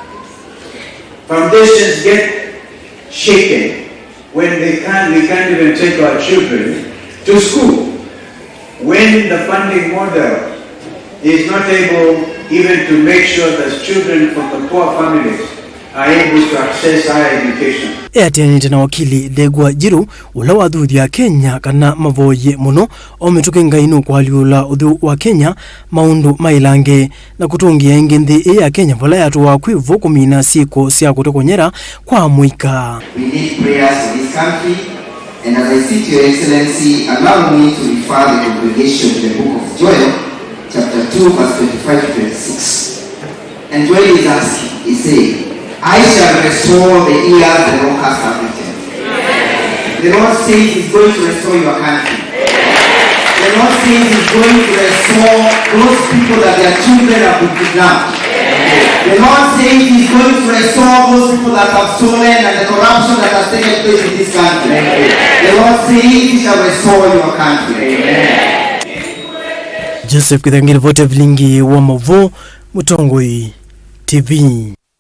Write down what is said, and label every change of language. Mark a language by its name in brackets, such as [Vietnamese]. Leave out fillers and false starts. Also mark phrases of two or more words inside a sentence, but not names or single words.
[English] Foundations get shaken when we can't even take our children to school. When the funding model is not able even to make sure that children from the poor families are able to access higher education. [Kamba] Atianite na wakili Degwa Jiru ula wathuthi ya Kenya kana mavoye muno omituke ngainu kwa liula uthu wa Kenya maundu mailange na kutungia ingi nthi ya Kenya vala yatuwa kwivu kumina siko sya kutokonyera kwa muika. [English] We need prayers for this country, and as I seek your excellency, allow me to refer the congregation to the book of Joel chapter 2 verse 25 to 26. And Joel is asking, he said, I shall restore the years the locusts have eaten. The Lord says he's going to restore your country. The Lord says he's going to restore those people that their children have been kidnapped. The Lord says he's going to restore those people that have stolen and the corruption that has taken place in this country. The Lord says he shall restore your country. [Kamba] Joseph Kitheka vote vilingi wa mavo Mutongo TV.